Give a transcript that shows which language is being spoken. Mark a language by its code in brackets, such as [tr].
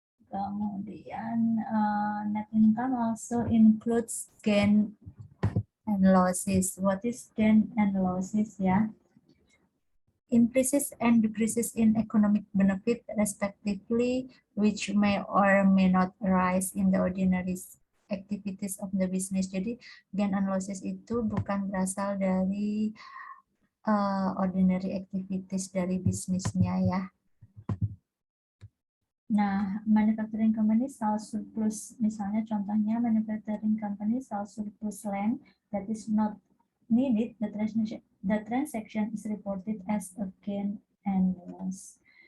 [id] Kemudian [en] net income also includes gain and losses. What is gain and losses ya? Increases and decreases in economic benefit respectively, which may or may not arise in the ordinary activities of the business. [id] Jadi [en] gain and losses [id] itu bukan berasal dari [en] ordinary activities [id] dari bisnisnya ya. Nah, [en] manufacturing company sells surplus, [id] misalnya contohnya [en] manufacturing company sells surplus land that is not needed, the transaction is reported as a gain and loss.